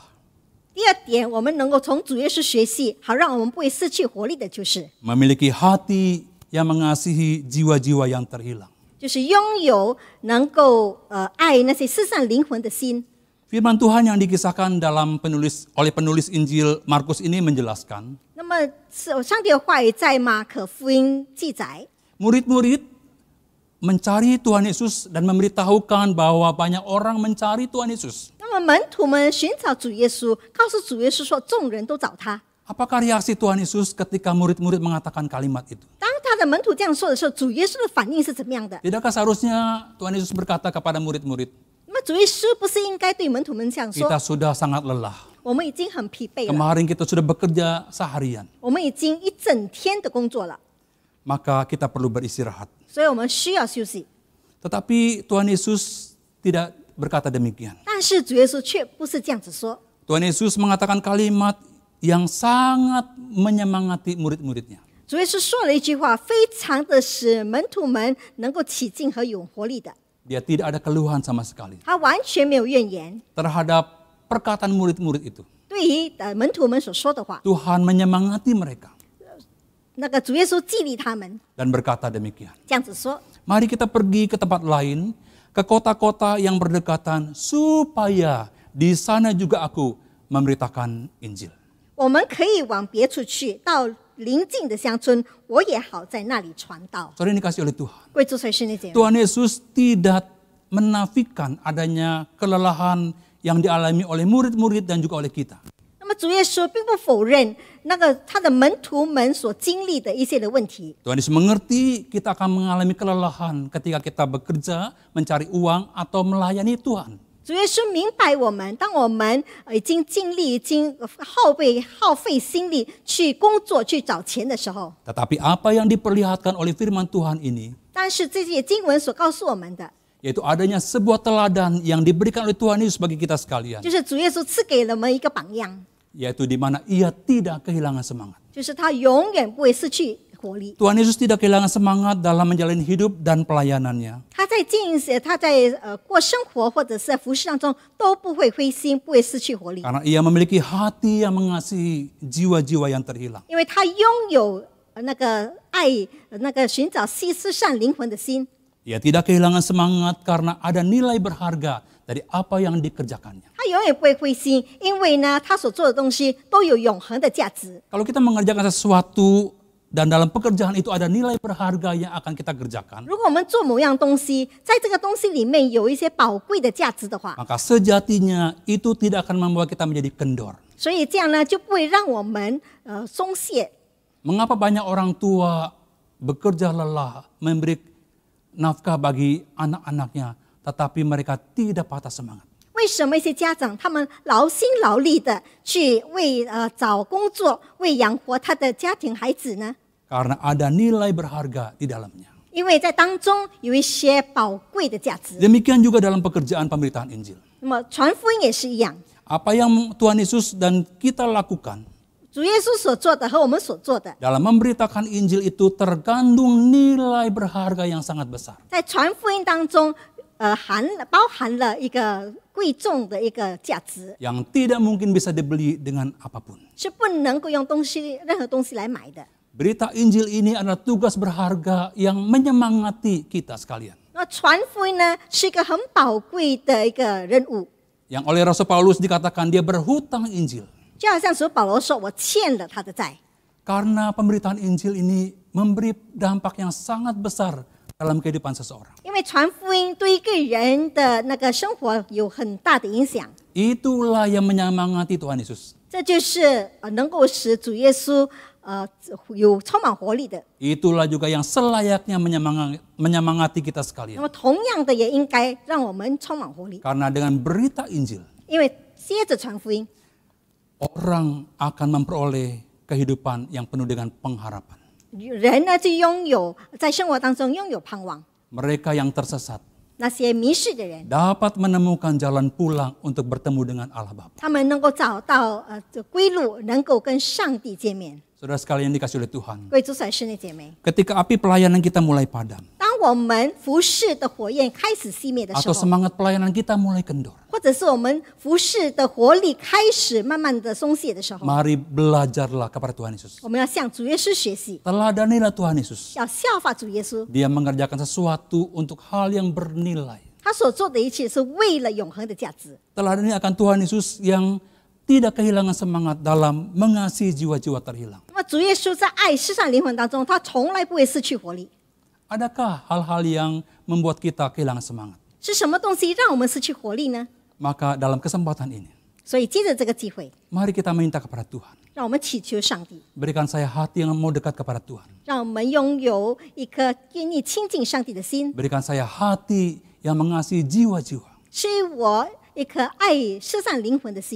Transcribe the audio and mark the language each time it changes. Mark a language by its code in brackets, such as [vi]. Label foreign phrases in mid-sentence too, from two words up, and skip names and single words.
[zh] 第二点，我们能够从主耶稣学习，好让我们不会失去活力的，就是 [id] memiliki hati yang mengasihi jiwa-jiwa yang terhilang. [zh] 就是拥有能够爱那些失散灵魂的心。 [id] Firman Tuhan yang dikisahkan oleh penulis Injil Markus ini menjelaskan, [zh] 那么上帝的话语在马可福音记载， [id] murid-murid mencari Tuhan Yesus dan memberitahukan bahwa banyak orang mencari Tuhan Yesus. [zh] 那么门徒们寻找主耶稣，告诉主耶稣说，众人都找他。 [id] Apakah reaksi Tuhan Yesus ketika murid-murid mengatakan kalimat itu? [zh] 当他的门徒这样说的时候，主耶稣的反应是怎么样的？ [id] Tidakkah seharusnya Tuhan Yesus berkata kepada murid-murid, [zh] 那么主耶稣不是应该对门徒们这样说？ [id] kita sudah sangat lelah. [zh] 我们已经很疲惫了， [id] Kemarin kita sudah bekerja seharian. [zh] 我们已经一整天的工作了， [id] Maka kita perlu beristirahat. [zh] 所以我们需要休息。 [id] Tetapi Tuhan Yesus tidak berkata demikian. [zh] 但是主耶稣却不是这样子说， [id] Tuhan Yesus mengatakan kalimat yang sangat menyemangati murid-muridnya. [zh] 主耶稣说了一句话，非常的使门徒们能够起劲和有活力的。 [id] Dia tidak ada keluhan sama sekali [zh] 他完全没有怨言， [id] terhadap perkataan murid-murid itu. [zh] 对于门徒们所说的话， [id] Tuhan menyemangati mereka [zh] 那个主耶稣激励他们 [id] dan berkata demikian. [zh] 这样子说： [id] Mari kita pergi ke tempat lain, ke kota-kota yang berdekatan, supaya di sana juga aku memberitakan Injil. [zh] 我们可以往别处去，到邻近的乡村，我也好在那里传道。 [id] Saudara yang dikasih oleh Tuhan. [zh] 贵族才是那姐妹， [id] Tuhan Yesus tidak menafikan adanya kelelahan yang dialami oleh murid-murid dan juga oleh kita. [zh] 那么主耶稣并不否认那个他的门徒们所经历的一些的问题。 [id] Tuhan Yesus mengerti kita akan mengalami kelelahan ketika kita bekerja, mencari uang, atau melayani Tuhan. [zh] 主耶稣明白我们，当我们已经尽力、已经耗费心力去工作、去找钱的时候， [id] Tetapi apa yang diperlihatkan oleh firman Tuhan ini, [zh] 但是这些经文所告诉我们的， [id] yaitu adanya sebuah teladan yang diberikan oleh Tuhan Yesus bagi kita sekalian, [zh] 就是主耶稣赐给了我们一个榜样， [id] yaitu di mana ia tidak kehilangan semangat. [zh] 就是他永远不会失去活力。 [id] Tuhan Yesus tidak kehilangan semangat dalam menjalani hidup dan pelayanannya. [zh] 他在过生活或者是在服侍当中都不会灰心，不会失去活力， [id] Karena ia memiliki hati yang mengasihi jiwa-jiwa yang terhilang. [zh] 因为他拥有那个爱，那个寻找失散灵魂的心。 [id] Ia tidak kehilangan semangat karena ada nilai berharga dari apa yang dikerjakannya. [zh] 他永远不会灰心，因为呢，他所做的东西都有永恒的价值。 [id] Kalau kita mengerjakan sesuatu dan dalam pekerjaan itu ada nilai berharga yang akan kita kerjakan, [zh] 如果我们做某样东西，在这个东西里面有一些宝贵的价值的话， [id] maka sejatinya itu tidak akan membawa kita menjadi kendor. [zh] 所以这样呢，就不会让我们松懈。 [id] Mengapa banyak orang tua bekerja lelah, memberi nafkah bagi anak-anaknya, tetapi mereka tidak patah semangat? [zh] 为什么一些家长他们劳心劳力的去为找工作，为养活他的家庭孩子呢？ [id] Karena ada nilai berharga di dalamnya. [zh] 因为在当中有一些宝贵的价值。 [id] Demikian juga dalam pekerjaan pemberitaan Injil. [zh] 那么传福音也是一样， [id] Apa yang Tuhan Yesus dan kita lakukan [zh] 主耶稣所做的和我们所做的， [id] dalam memberitakan Injil itu terkandung nilai berharga yang sangat besar. [zh] 在传福音当中，包含了一个贵重的一个价值， [id] Yang tidak mungkin bisa dibeli dengan apapun. [zh] 是不能够用任何东西来买的。 [id] Berita Injil ini adalah tugas berharga yang menyemangati kita sekalian. [zh] 那传福音呢，是一个很宝贵的一个任务， [id] Yang oleh Rasul Paulus dikatakan dia berhutang Injil. [zh] 就好像主保罗说：“我欠了他的债。” [id] Karena pemberitaan Injil ini memberi dampak yang sangat besar dalam kehidupan seseorang. [zh] 因为传福音对一个人的那个生活有很大的影响， [id] Itulah yang menyemangati Tuhan Yesus. [zh] 这就是能够使主耶稣有充满活力的。 [id] Itulah juga yang selayaknya menyemangati kita [zh] 那 [id] sekalian. [zh] 么同样的也应该让我们充满活力， [id] Karena dengan berita Injil, [zh] 因为接着传福音， [id] orang akan memperoleh kehidupan yang penuh dengan pengharapan. [zh] 人呢就拥有在生活当中拥有盼望。 [id] Mereka yang tersesat [zh] 那些迷失的人， [id] dapat menemukan jalan pulang untuk bertemu dengan Allah Bapa. [zh] 他们能够找到归路，能够跟上帝见面。 [id] Saudara sekalian dikasih oleh Tuhan. [zh] 各位主宰师妹姐妹， [id] Ketika api pelayanan kita mulai padam, [zh] 当我们服侍的火焰开始熄灭的时 [id] atau [zh] 候， [id] semangat pelayanan kita mulai kendor, [zh] 或者是我们服侍的活力开始慢慢的松懈的时候， [id] mari belajarlah kepada Tuhan Yesus. [zh] 我们要向主耶稣学习， [id] Teladanilah Tuhan Yesus. [zh] 要效法主耶稣。 [id] Dia mengerjakan sesuatu untuk hal yang bernilai. [zh] 他所做的一切是为了永恒的价值。 [id] Teladani akan Tuhan Yesus yang tidak kehilangan semangat dalam mengasihi jiwa-jiwa terhilang. [zh] 那么主耶稣在爱世上灵魂当中，他从来不会失去活力。 [id] Adakah hal-hal yang membuat kita kehilangan semangat? [zh] 是什么东西让我们失去活力呢？ [id] Maka dalam kesempatan ini, [zh] 所以接着这个机会， [id] mari kita minta kepada Tuhan. [zh] 让我们祈求上帝， [id] Berikan saya hati yang mau dekat kepada Tuhan. [zh] 让我们拥有一颗愿意亲近上帝的心， [id] Berikan saya hati yang mengasihi jiwa-jiwa. [zh] 赐予我一颗爱世上灵魂的心，